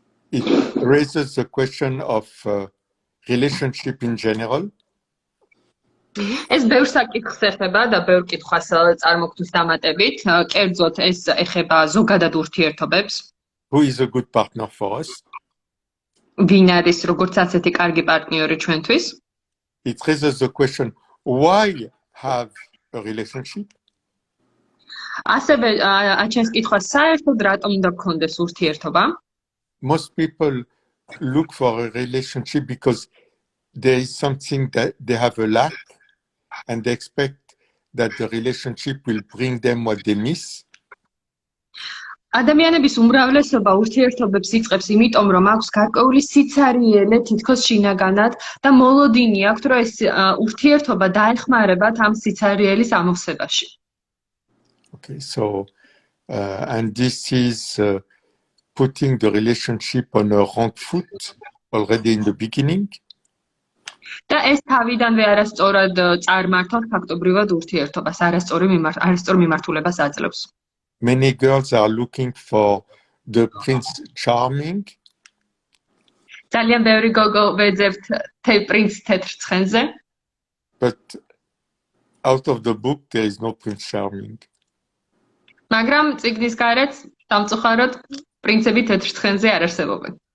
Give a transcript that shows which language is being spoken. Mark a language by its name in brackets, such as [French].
[English] It raises the question of relationship in general. [Georgian] ეს ბევრ საკითხს ეხება და ბევრ კითხვას წარმოგვდის დამატებით. კერძოდ ეს ეხება ზოგადად ურთიერთობებს. [English] Who is a good partner for us? [Georgian] ვინ არის როგორც ასეთი კარგი პარტნიორი ჩვენთვის? [English] It raises the question, why have a relationship? [Georgian] ასევე აჩენს კითხვას, საერთოდ რატომ უნდა გქონდეს ურთიერთობა? [English] Most people look for a relationship because there is something that they have a lack and they expect that the relationship will bring them what they miss. [Georgian] ადამიანების უმრავლესობა ურთიერთობებს იწყებს იმიტომ, რომ აქვს გარკვეული სიცარიელე თითქოს შინაგანად და მოლოდინი აქვთ, რომ ეს ურთიერთობა დაეხმარებათ ამ სიცარიელის ამოვსებაში. [English] Okay, so and this is putting the relationship on a wrong foot already in the beginning. [Georgian] და ეს თავიდანვე არასწორად წარმართავს ფაქტობრივად ურთიერთობას, არასწორ მიმართულებას აძლევს. [English] Many girls are looking for the Prince Charming. [Georgian] ძალიან ბევრი გოგო ვეძებთ პრინც თეთრ ცხენზე. [English] But out of the book there is no Prince Charming. [Georgian] მაგრამ წიგნის გარეთ დამწუხაროდ პრინცები თეთრ ცხენზე არ არსებობენ.